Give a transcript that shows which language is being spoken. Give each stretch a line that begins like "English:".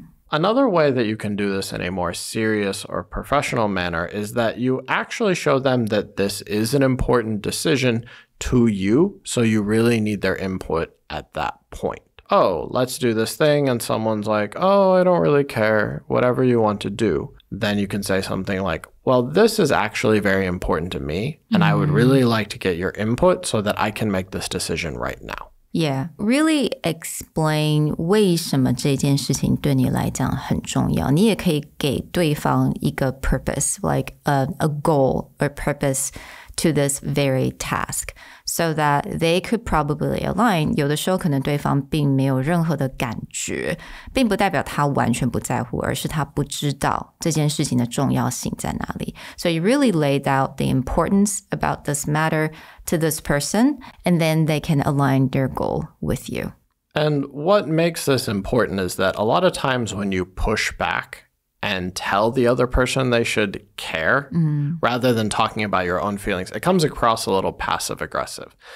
English: Another way that you can do this in a more serious or professional manner is that you actually show them that this is an important decision to you, so you really need their input at that point. Oh, let's do this thing, and someone's like, oh, I don't really care, whatever you want to do. Then you can say something like, well, this is actually very important to me, and I would really like to get your input so that I can make this decision right now. Yeah, really explain
Chinese: 为什么这件事情对你来讲很重要。你也可以给对方一个
English: purpose, like a goal or purpose to this very task, so that they could probably align.
Chinese: 有的时候可能对方并没有任何的感觉，并不代表他完全不在乎，而是他不知道这件事情的重要性在哪里。
English: So you really laid out the importance about this matter to this person, and then they can align their goal with you. And what makes this important is that a lot of times when you push back and tell the other person they should care rather than talking about your own feelings, it comes across a little passive aggressive.